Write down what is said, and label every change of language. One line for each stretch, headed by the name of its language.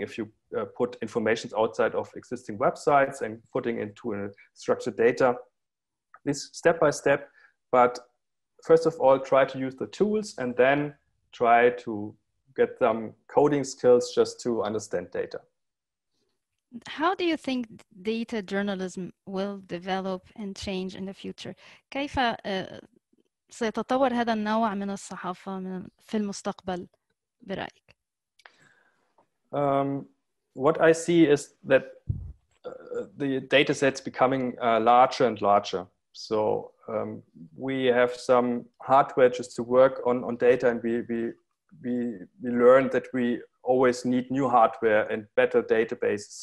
English: If you put information outside of existing websites and putting into a structured data, this step by step. But first of all, try to use the tools and then try to get some coding skills just to understand data. How do you think data journalism will develop and change in the future?
Arabic: كيف سيتطور هذا النوع من الصحافة في المستقبل برأيك؟
English: What I see is that the data set's becoming larger and larger. So we have some hardware just to work on data, and we learned that we always need new hardware and better databases.